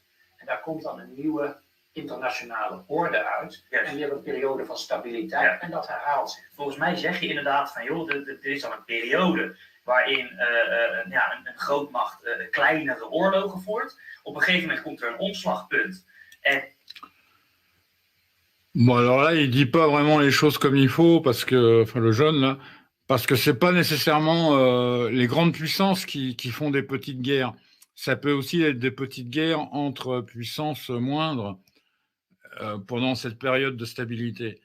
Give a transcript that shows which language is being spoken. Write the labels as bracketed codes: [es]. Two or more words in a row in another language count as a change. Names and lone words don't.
[nl] En daar komt dan een nieuwe internationale orde uit. En weer een periode van stabiliteit. Ja. En dat herhaalt zich. Volgens mij zeg je inderdaad van, joh, er is dan een periode waarin een grootmacht kleinere oorlogen voert. Op een gegeven moment komt er een omslagpunt. En... [fr] Bon, alors là, il dit pas vraiment les choses comme il faut, parce que, enfin, le jeune, là, parce que c'est pas nécessairement les grandes puissances qui font des petites guerres. Ça peut aussi être des petites guerres entre puissances moindres pendant cette période de stabilité.